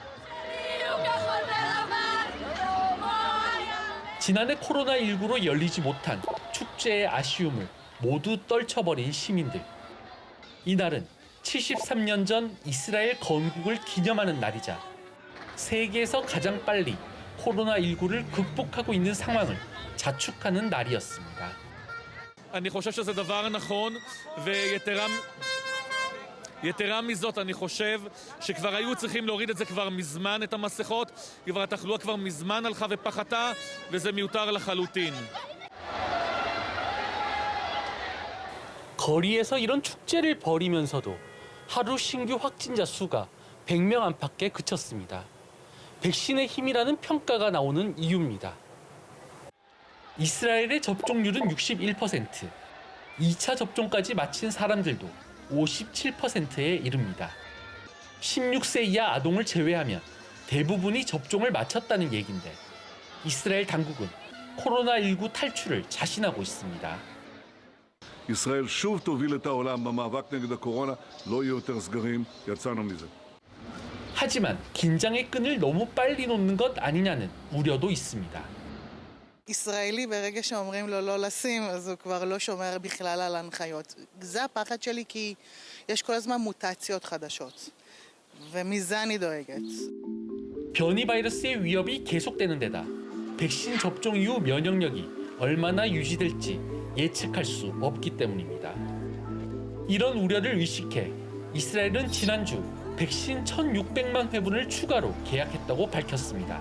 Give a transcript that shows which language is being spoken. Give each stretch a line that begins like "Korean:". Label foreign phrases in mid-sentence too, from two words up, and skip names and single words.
Korean: 지난해 코로나19로 열리지 못한 축제의 아쉬움을 모두 떨쳐버린 시민들. 이날은 73년 전 이스라엘 건국을 기념하는 날이자 세계에서 가장 빨리 코로나19를 극복하고 있는 상황을 자축하는 날이었습니다.
Hebrew: אני חושב שזה דבר נכון, ויתרה מזאת, אני חושב שכבר היו צריכים להוריד את זה כבר מזמן, את המסכות, כבר התחלואה כבר מזמן הלכה ופחתה, וזה מיותר לחלוטין.
Korean: 거리에서 이런 축제를 벌이면서도 하루 신규 확진자 수가 100명 안팎에 그쳤습니다. 백신의 힘이라는 평가가 나오는 이유입니다. 이스라엘의 접종률은 61%, 2차 접종까지 마친 사람들도 57%에 이릅니다. 16세 이하 아동을 제외하면 대부분이 접종을 마쳤다는 얘긴데 이스라엘 당국은 코로나19 탈출을 자신하고 있습니다.
Hebrew: ישראל שוב תוביל את העולם במאבק נגד הקורונה, לא יהיו יותר סגרים, יצאנו מזה.
Korean: 하지만 긴장의 끈을 너무 빨리 놓는 것 아니냐는 우려도 있습니다.
Hebrew: ישראלי ברגע שאומרים לו לא לשים, אז הוא כבר לא שומר בכלל על ההנחיות. זה הפחד שלי כי יש כל הזמן מוטציות חדשות, ומזה אני דואגת.
Korean: 변이 바이러스의 위협이 계속되는 데다 백신 접종 이후 면역력이 얼마나 유지될지 예측할 수 없기 때문입니다. 이런 우려를 의식해 이스라엘은 지난주 백신 1,600만 회분을 추가로 계약했다고 밝혔습니다.